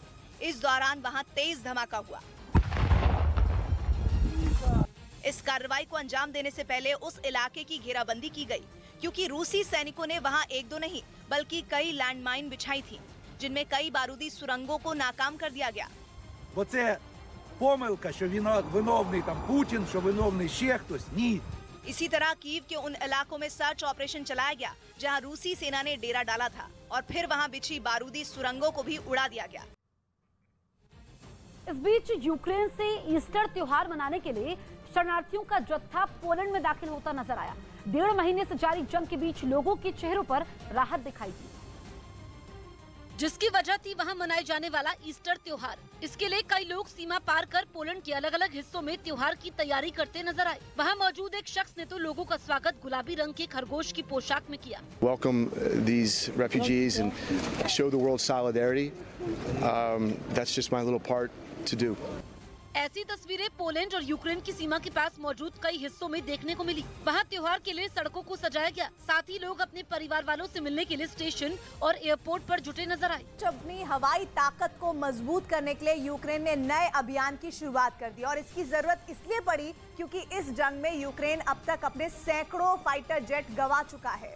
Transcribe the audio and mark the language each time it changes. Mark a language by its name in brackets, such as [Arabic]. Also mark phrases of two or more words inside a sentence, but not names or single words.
[Hindi] इस दौरान वहां तेज धमाका हुआ। इस कार्रवाई को अंजाम देने से पहले उस इलाके की घेराबंदी की गई, क्योंकि रूसी सैनिकों ने वहां एक दो नहीं बल्कि कई लैंडमाइन बिछाई थी, जिनमें कई बारूदी सुरंगों को नाकाम कर दिया गया। [Ukrainian] Помилка, що виновний там Путін, що виновний ще хтось. Ні. [Hindi] इसी तरह कीव के उन इलाकों में [English] search operation [Hindi] चलाया गया जहां रूसी सेना ने डेरा डाला था और फिर वहां बिछी बारूदी सुरंगों को भी उड़ा दिया गया। इस बीच यूक्रेन से ईस्टर त्योहार मनाने के लिए शरणार्थियों का जत्था पोलैंड में दाखिल होता नजर आया। 1.5 महीने से जारी जंग के बीच लोगों के चेहरों पर राहत दिखाई दी, जिसकी वजह थी वहां मनाए जाने वाला ईस्टर त्योहार। इसके लिए कई लोग सीमा पार कर पोलैंड के अलग अलग हिस्सों में त्योहार की तैयारी करते नजर आए। वहां मौजूद एक शख्स ने तो लोगों का स्वागत गुलाबी रंग के खरगोश की पोशाक में किया। [English] Welcome these refugees and show the world solidarity. That's just my little part to do. [Hindi] ऐसी तस्वीरें पोलैंड और यूक्रेन की सीमा के पास मौजूद कई हिस्सों में देखने को मिली। वहां त्योहार के लिए सड़कों को सजाया गया, साथ ही लोग अपने परिवार वालों से मिलने के लिए स्टेशन और एयरपोर्ट पर जुटे नजर आए। अपनी हवाई ताकत को मजबूत करने के लिए यूक्रेन ने नए अभियान की शुरुआत कर दी और इसकी जरूरत इसलिए पड़ी क्योंकि इस जंग में यूक्रेन अब तक अपने सैकड़ों [English] fighter jet [Hindi] गंवा चुका है,